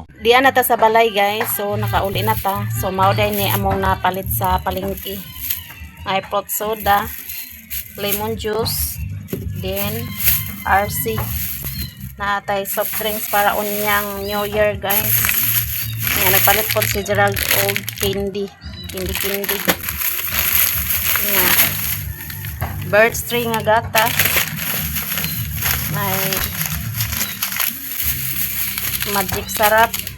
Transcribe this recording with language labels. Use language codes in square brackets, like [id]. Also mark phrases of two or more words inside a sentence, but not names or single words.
[ceb] Diyan na ta sa balay guys, so nakauli na ta. So mauday ni among napalit sa palengke. [en] Ay fruit soda, lemon juice, then RC. [ceb] Naatay [en] soft drinks [ceb] para unyang [en] New Year [ceb] guys. Yan, nagpalit po si Gerald og candy. Candy. Yan. Bird string nga gatas. May magic sarap.